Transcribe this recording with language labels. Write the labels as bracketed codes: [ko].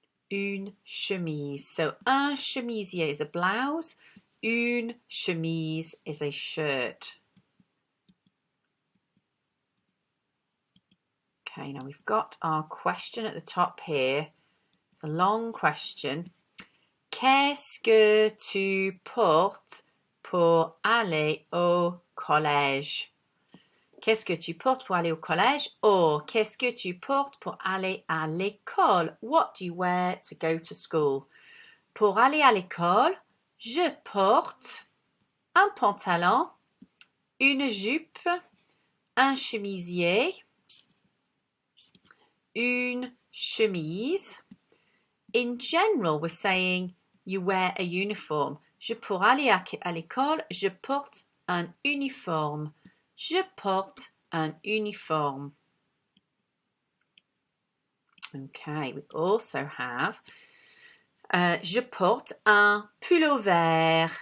[en] Une chemise. So un chemisier is a blouse. Une chemise is a shirt. Okay, now we've got our question at the top here. It's a long question. [fr] Qu'est-ce que tu portes pour aller au collège? Qu'est-ce que tu portes pour aller au collège? Or, qu'est-ce que tu portes pour aller à l'école? [en] What do you wear to go to school? [fr] Pour aller à l'école, je porte un pantalon, une jupe, un chemisier, une chemise. [en] In general, we're saying you wear a uniform. [fr] Pour aller à l'école, je porte un uniforme. Je porte un uniforme. [en] Okay, we also have [fr] je porte un pull vert.